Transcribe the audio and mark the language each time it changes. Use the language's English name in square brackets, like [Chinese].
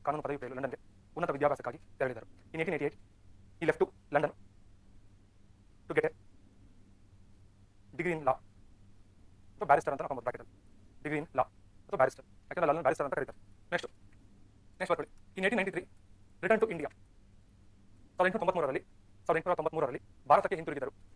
[Kannada] ಕಾನೂನು ಪದವಿ ಪಡೆಯಲು ಲಂಡನ್ಗೆ ಉನ್ನತ ವಿದ್ಯಾಭ್ಯಾಸಕ್ಕಾಗಿ ತೆರಳಿದರು. [English] In 1888 he left to London to get a degree in law. [Kannada] ಅಥವಾ ಬ್ಯಾರಿಸ್ಟರ್ ಅಂತ ನಾವು ಬ್ರಾಕೆಟ್ [English] degree in law [Kannada] ಅಥವಾ ಬ್ಯಾರಿಸ್ಟರ್, ಯಾಕಂದ್ರೆ ಲಂಡನ್ ಬ್ಯಾರಿಸ್ಟರ್ ಅಂತ ಕರೀತಾರೆ. [English] Next ಬರ್ಕೊಳ್ಳಿ. In 1893 return to India. [Kannada] 1893ರಲ್ಲಿ ಭಾರತಕ್ಕೆ ಹಿಂತಿರುಗಿದರು.